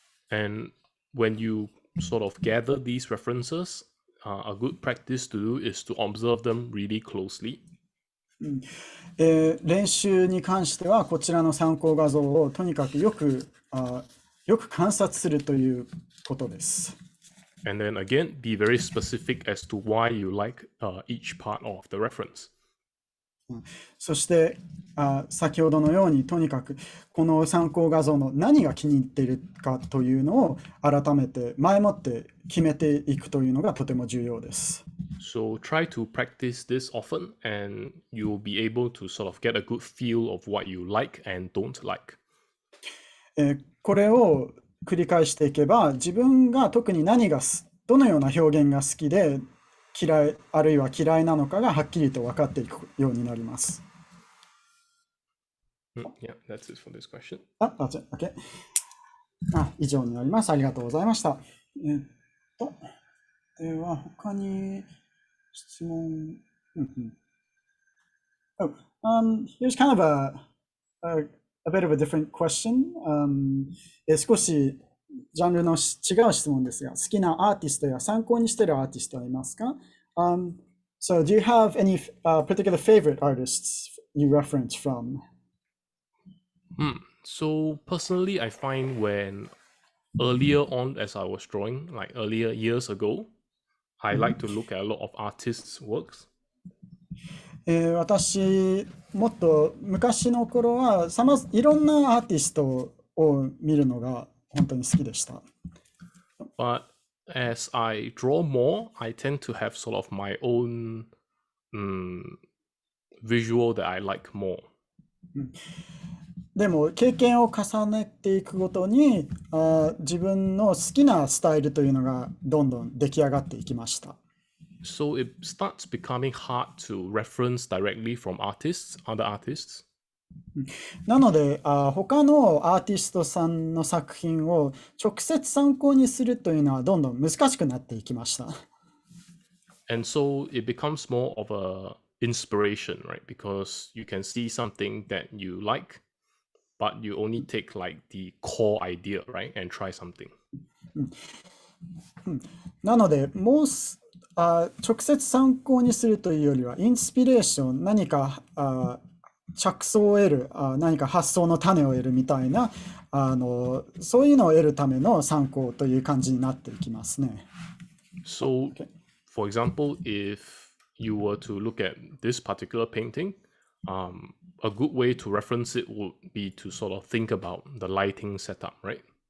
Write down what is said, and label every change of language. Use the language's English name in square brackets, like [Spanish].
[English] And when you sort of gather these references, a good practice to do is to observe them really closely. [Japanese] 練習に関してはこちらの参考画像をとにかくよく観察するということです。 [English] And then again, be very specific as to why you like each part of the reference. [Japanese] そして先ほどのようにとにかくこの参考画像の何が気に入っているかというのを改めて前もって決めていくというのがとても重要です。 [English] So try to practice this often and you'll be able to sort of get a good feel of what you like and don't like. [Japanese] これを繰り返していけば自分が特にどのような表現が好きで嫌いあるいは嫌いなのかがはっきりと分かっていくようになります。 [English] Yeah, that's it for this question. That's it. Okay. [Japanese] 以上になります。ありがとうございました。では他に質問。 [English] Oh, here's kind of a bit of a different question. [Japanese] 少しジャンルの違う質問ですが、好きなアーティストや参考にしているアーティストはいますか？ [English] So do you have any particular favorite artists you reference from? So personally, I find when earlier on as I was drawing, like earlier years ago, I like to look at a lot of artists' works. [Japanese] 私、もっと昔の頃はいろんなアーティストを見るのが本当に好きでした。 [English] But as I draw more, I tend to have sort of my own visual that I like more. [Japanese] でも経験を重ねていくごとに自分の好きなスタイルというのがどんどん出来上がっていきました。 [English] So it starts becoming hard to reference directly from other artists. [Japanese] なので他のアーティストさんの作品を直接参考にするというのはどんどん難しくなっていきました。 [English] And so it becomes more of a inspiration, right? Because you can see something that you like, but you only take like the core idea, right? And try something. [Japanese] なので直接参考にするというよりはインスピレーション、何か着想を得る、何か発想の種を得るみたいなそういうのを得るための参考という感じになっていきますね。 [English] So, for example, if you were to look at this particular painting, a good way to reference it would be to sort of think about the lighting setup, right?